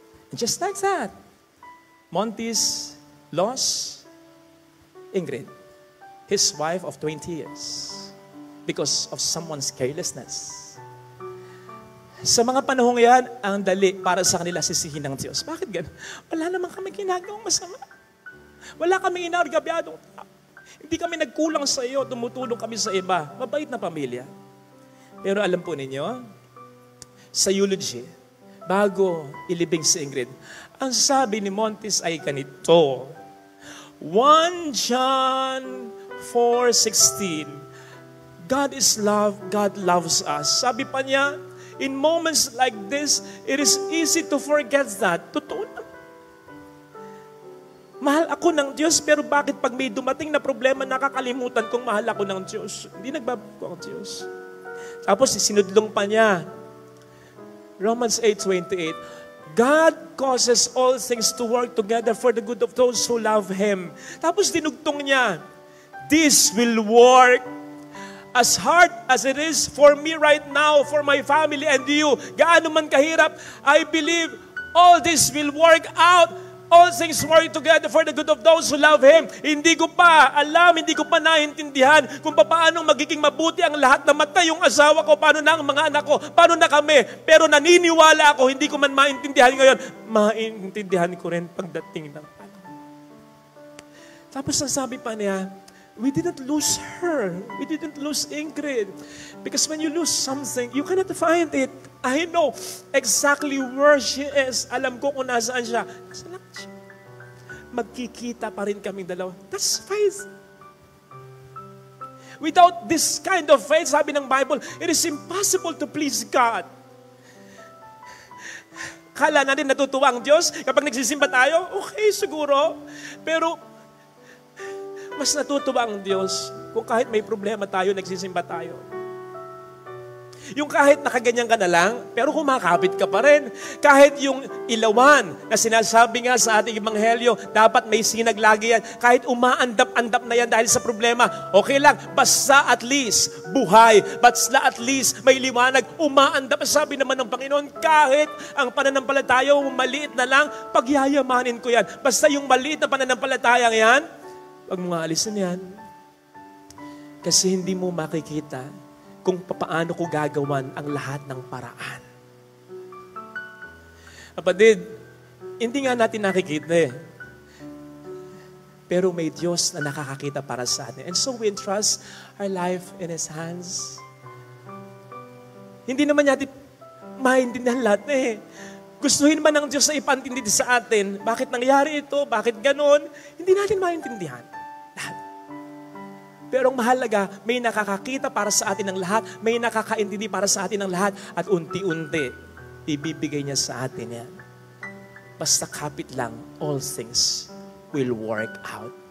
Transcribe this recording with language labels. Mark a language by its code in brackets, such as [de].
[en] And just like that, Montes lost Ingrid, his wife of 20 years. Because of someone's carelessness. [tl] Sa mga panahong yan, ang dali para sa kanila sisihin ng Diyos. Bakit ganun? Wala naman kami ginagawang masama. Wala kami inargabyadong tao. Hindi kami nagkulang sa iyo, tumutulong kami sa iba. Mabait na pamilya. Pero alam po ninyo, sa eulogy, bago ilibing si Ingrid, ang sabi ni Montes ay ganito, 1 John 4:16, [en] God is love, God loves us. [tl] Sabi pa niya, [en] in moments like this, it is easy to forget that. [tl] Totoo na. Mahal ako ng Diyos, pero bakit pag may dumating na problema, nakakalimutan kong mahal ako ng Diyos? Hindi nagbabago ang Diyos. Tapos sinudlong pa niya, [en] Romans 8:28, God causes all things to work together for the good of those who love Him. [tl] Tapos dinugtong niya, [en] this will work as hard as it is for me right now, for my family and you. [tl] Gaano man kahirap, [en] I believe all this will work out. All things work together for the good of those who love Him. [tl] Hindi ko pa alam, hindi ko pa naintindihan kung paano magiging mabuti ang lahat na mata yung asawa ko, paano na ang mga anak ko, paano na kami. Pero naniniwala ako, hindi ko man maintindihan ngayon. Maintindihan ko rin pagdating ng panahon. Tapos nasabi pa niya, [en] we didn't lose her. We didn't lose Ingrid. Because when you lose something, you cannot find it. I know exactly where she is. [tl] Alam ko kung nasaan siya. Nasa lang siya. Magkikita pa rin kaming dalawa. [en] That's faith. Without this kind of faith, [tl] sabi ng [en] Bible, it is impossible to please God. [tl] Kala natin natutuwa ang Diyos kapag nagsisimba tayo? Okay, siguro. Pero mas natutuwa ang Diyos kung kahit may problema tayo, nagsisimba tayo. Yung kahit nakaganyan ka na lang, pero kumakapit ka pa rin. Kahit yung ilawan na sinasabi nga sa ating ebanghelyo, dapat may sinag lagi yan. Kahit umaandap-andap na yan dahil sa problema, okay lang, basta at least buhay, basta at least may liwanag, umaandap. Sabi naman ng Panginoon, kahit ang pananampalataya mo maliit na lang, pagyayamanin ko yan. Basta yung maliit na pananampalataya yan, wag mo nga alisin yan. Kasi hindi mo makikita kung paano ko gagawan ang lahat ng paraan. Kapatid, hindi nga natin nakikita eh. Pero may Diyos na nakakakita para sa atin. [en] And so we entrust our life in His hands. [tl] Hindi naman natin maintindihan lahat eh. Gustuhin man ng Diyos na ipantindi sa atin, bakit nangyari ito, bakit ganon, hindi natin maintindihan. Lahat. Pero ang mahalaga, may nakakakita para sa atin ng lahat, may nakakaintindi para sa atin ng lahat, at unti-unti, ibibigay niya sa atin yan. Basta kapit lang, [en] all things will work out.